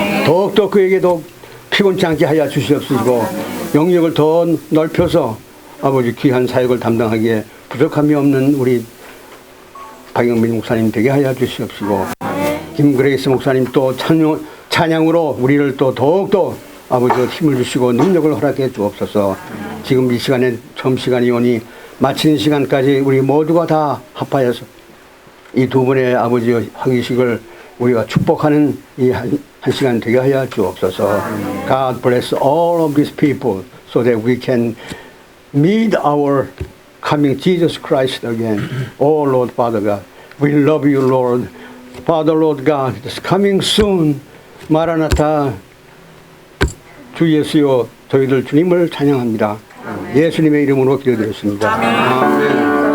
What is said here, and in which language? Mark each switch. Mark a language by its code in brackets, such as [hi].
[ko] 더욱더 그에게도 피곤치 않게 하여 주시옵시고 영역을 더 넓혀서 아버지 귀한 사역을 담당하기에 부족함이 없는 우리 박영민 목사님 되게 하여 주시옵시고 김그레이스 목사님 또 찬양으로 우리를 또 더욱더 아버지가 힘을 주시고 능력을 허락해 주옵소서. 지금 이 시간에 처음 시간이 오니 마치는 시간까지 우리 모두가 다 합하여서 이 두 분의 아버지의 화기식을 우리가 축복하는 이 한 시간 되게 하여 주옵소서. [en] God bless all of these people so that we can meet our coming Jesus Christ again. Oh Lord Father God, we love you Lord. Father Lord God, it's coming soon. [ko] 마라나타. 주 예수여, 저희들 주님을 찬양합니다. 예수님의 이름으로 기도드렸습니다. 아멘.